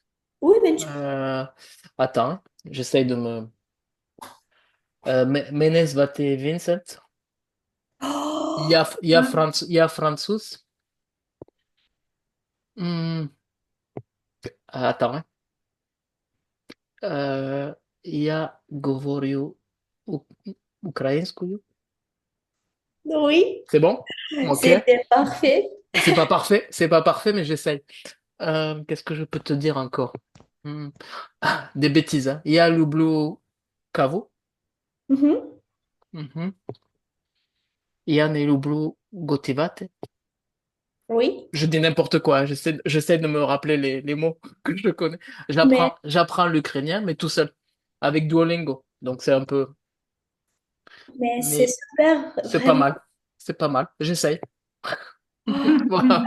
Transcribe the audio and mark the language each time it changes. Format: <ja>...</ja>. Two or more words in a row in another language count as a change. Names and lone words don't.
<fr>Oui, bien sûr. Euh, Attends, hein, j'essaye de me...</fr> <uk>Мене звати Vincent,</uk> <fr>Oh, il y a Francis. Hmm, attends, hein.</fr> <ru>Euh, я говорю у- украинскую.</ru> <fr>oui, C'est bon? Ok. c'était parfait. C'est pas parfait, mais j'essaye. Qu'est-ce que je peux te dire encore? Hmm. Ah, des bêtises, hein.</fr> <uk>Я люблю каву. Mhm. Mhm. Я не люблю готувати.</uk> <fr>Oui, Je dis n'importe quoi, hein. J'essaie de me rappeler les mots que je connais. mais, J'apprends l'ukrainien, mais tout seul, avec Duolingo. Donc c'est un peu, mais c'est mais super, c'est pas vraiment. mal. C'est pas mal. J'essaye. Voilà.</fr>